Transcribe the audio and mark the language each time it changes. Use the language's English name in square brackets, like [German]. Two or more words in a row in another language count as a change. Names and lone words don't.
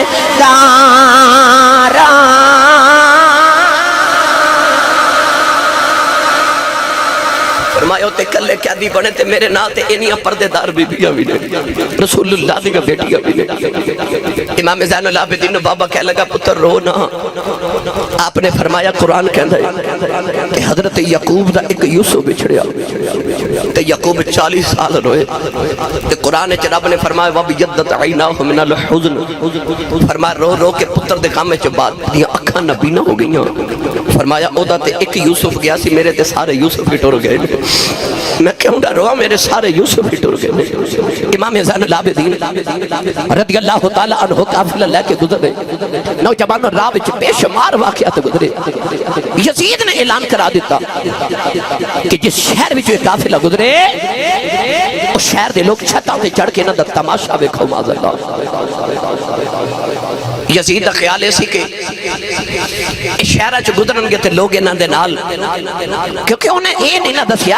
[Punjabi] دارا فرمایا تے کلے قیدی بنے تے میرے نال تے اینیاں پردہ دار بیبیاں بھی نے رسول اللہ دیاں بیٹیاں بھی نے امام زین العابدین بابا کہہ لگا پتر رو نہ آپ نے فرمایا قرآن کہندا ہے کہ حضرت یعقوب دا اک یوسف وچھڑیا تے یعقوب 40 سال روئے تے قرآن چ رب نے فرمایا [Arabic] وابيضت عيناه من الحزن [Punjabi] فرمایا رو رو کے پتر دے غم چ بات دیاں اکھاں نابینا ہو گئیاں فرمایا اوہدا تے اک یوسف گیا سی میرے تے سارے یوسف ہی ٹر گئے میں کیوں ڈرو میرے سارے یوسف ہی ٹر گئے امام زین العابدین [Arabic] رضي الله تعالى عنه [Punjabi] قافلہ لے کے گزرے نوجوان راہ وچ بے شمار واقعات گزرے یزید نے اعلان کرا دتا کہ جس شہر وچ قافلہ گزرے اس شہر دے لوک چھتاں تے چڑھ کے اینہاں دا تماشا ویکھو معاذاللہ یزید دا خیال ایسی کہ شہر چ گزرنگے تے لوک اینہاں دے نال کیونکہ اونہاں نے یہ نہیں نہ دسیا